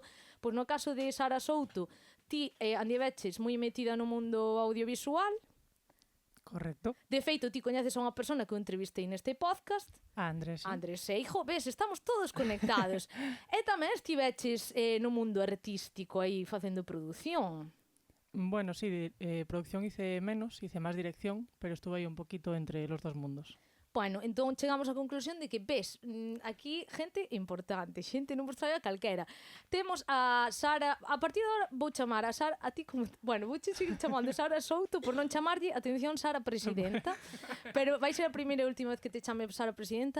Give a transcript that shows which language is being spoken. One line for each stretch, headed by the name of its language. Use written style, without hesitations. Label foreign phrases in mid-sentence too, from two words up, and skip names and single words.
Galician: Pois no caso de Sara Souto, ti andiveches moi metida no mundo audiovisual. Correcto. De feito, ti coñeces a unha persona que eu entrevistei neste podcast. Andrés. Sí. Andrés Seijo, ves, estamos todos conectados. E tamén estiveches no mundo artístico aí facendo produción.
Spanish: Bueno, sí, de producción hice menos, hice más dirección, pero estuve ahí un poquito entre los dos mundos.
Galician: Bueno, entón chegamos á conclusión de que, ves, aquí gente importante, xente non vos trae a calquera. Temos a Sara, a partir de ahora vou chamar a Sara, a ti como, bueno, vou seguir chamando Sara Souto por non chamarlle, atención, Sara Presidenta, pero vai ser a primeira e última vez que te chame Sara Presidenta.